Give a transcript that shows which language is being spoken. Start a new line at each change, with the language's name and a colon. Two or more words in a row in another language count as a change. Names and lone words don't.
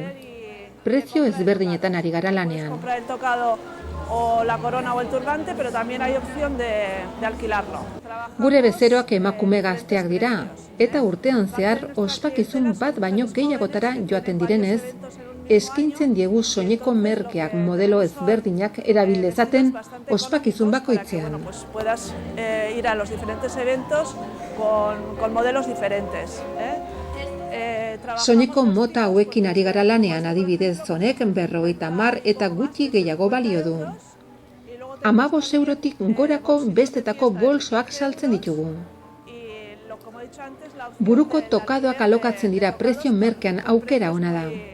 Basque: Prezio ezberdinetan ari gara lanean. Gure bezeroak emakume gazteak dira, eta urtean zehar ospakizun bat baino gehiagotara joaten direnez, eskaintzen diegu soineko merkeak modelo ezberdinak erabil dezaten ospakizun bakoitzean.
Spanish: Puedas ir a los diferentes eventos con modelos diferentes.
Basque: Soineko mota hauekin ari gara lanean, adibidez honek 50 eta gutxi gehiago balio du. 15 eurotik gorako bestetako bolsoak saltzen ditugu. Buruko tokadoak alokatzen dira prezio merkean aukera ona da.